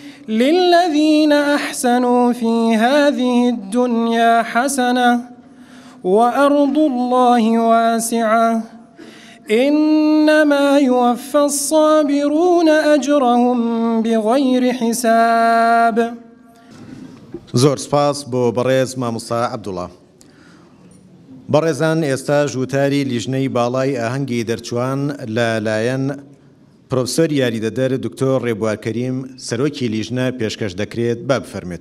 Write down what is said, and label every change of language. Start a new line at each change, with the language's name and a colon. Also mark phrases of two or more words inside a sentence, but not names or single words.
Arabic: للذين أحسنوا في هذه الدنيا حسنة وأرض الله واسعة إنما يوفى الصابرون أجرهم بغير حساب.
Central Kurdish: زۆر سپاس بۆ بەڕێز مامۆستا عەبدوڵڵا. بەڕێزان ئێستا ژووتاری لیژنەی باڵای ئاهەنگی دەرچوان لەلایەن پرۆفسۆر یاریدەدەر دکتۆر ڕێبوار کەریم سەرۆکی لیژنە پێشکەش دەکرێت با بفەرمێت.